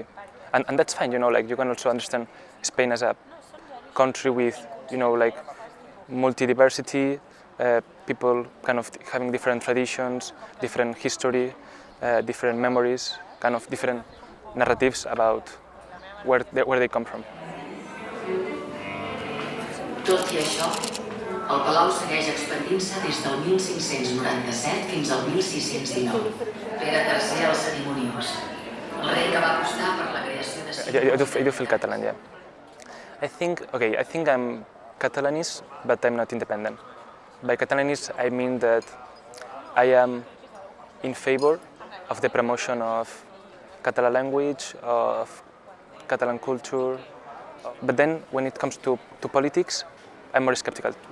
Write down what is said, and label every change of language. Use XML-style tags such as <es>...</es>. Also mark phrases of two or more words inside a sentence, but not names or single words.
<en>And that's fine, like you can also understand Spain as a country with, like multi-diversity, people kind of having different traditions, different history, different memories, kind of different narratives about where they come from.</en> <ca>Tot i això, el palau segueix expandint-se des del 1597 fins al 1619. Pere III el cerimoniós, el rei que va apostar per la creació de...</ca> <en>I do feel Catalan, yeah. I think I'm Catalanese, but I'm not independent. By Catalanese, I mean that I am in favor of the promotion of Catalan language, of Catalan culture, but then when it comes to politics, I'm more skeptical too.</en>